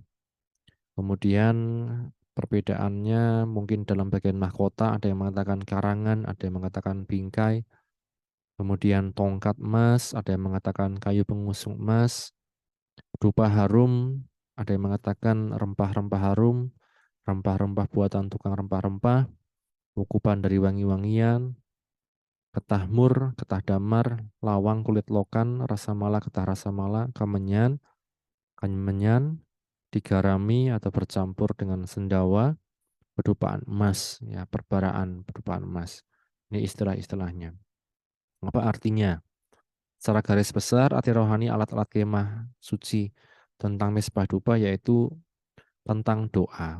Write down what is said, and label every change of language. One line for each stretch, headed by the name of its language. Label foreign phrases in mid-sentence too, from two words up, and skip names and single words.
Indonesian: Kemudian perbedaannya mungkin dalam bagian mahkota, ada yang mengatakan karangan, ada yang mengatakan bingkai. Kemudian tongkat emas, ada yang mengatakan kayu pengusung emas. Dupa harum, ada yang mengatakan rempah-rempah harum, rempah-rempah buatan tukang rempah-rempah, ukupan dari wangi-wangian, ketah mur, ketah damar, lawang kulit lokan, rasa mala, ketah rasa mala, kamenyan, kamenyan, digarami atau bercampur dengan sendawa, bedupaan emas, ya perbaraan bedupaan emas. Ini istilah-istilahnya. Apa artinya? Secara garis besar, arti rohani alat-alat kemah suci tentang mesbah dupa yaitu tentang doa.